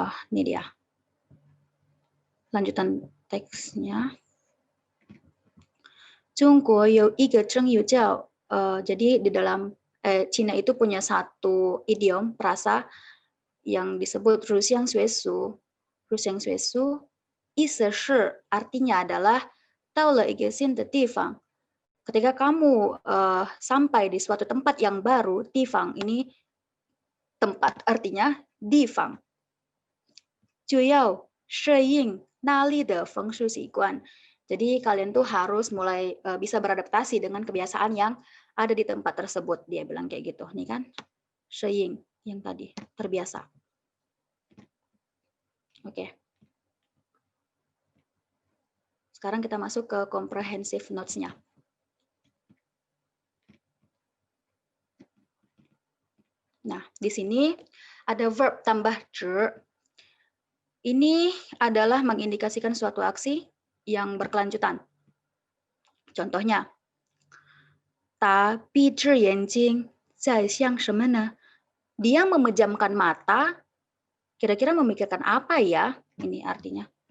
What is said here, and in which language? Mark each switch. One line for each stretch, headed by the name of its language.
Indonesian: Ini dia. Lanjutan teksnya.
Chinese: 中国有一个成语叫
Indonesian: jadi di dalam Cina itu punya satu idiom frasa yang disebut
Chinese: 如相随俗. 如相随俗
Indonesian: artinya adalah
Chinese: 到了一个新的地方.
Indonesian: Ketika kamu sampai di suatu tempat yang baru, 地方 ini tempat, artinya 地方.
Chinese: 就要适应那里的风俗习惯.
Indonesian: Jadi kalian tuh harus mulai bisa beradaptasi dengan kebiasaan yang ada di tempat tersebut. Dia bilang kayak gitu. Nih kan, 适应 yang tadi, terbiasa. Oke. Sekarang kita masuk ke comprehensive notes-nya. Nah, di sini ada verb tambah 之. Ini adalah mengindikasikan suatu aksi yang berkelanjutan.
Chinese: Contohnya, 他闭着眼睛在想什么呢?
Indonesian: Dia memejamkan mata, kira-kira memikirkan apa ya? Ini artinya.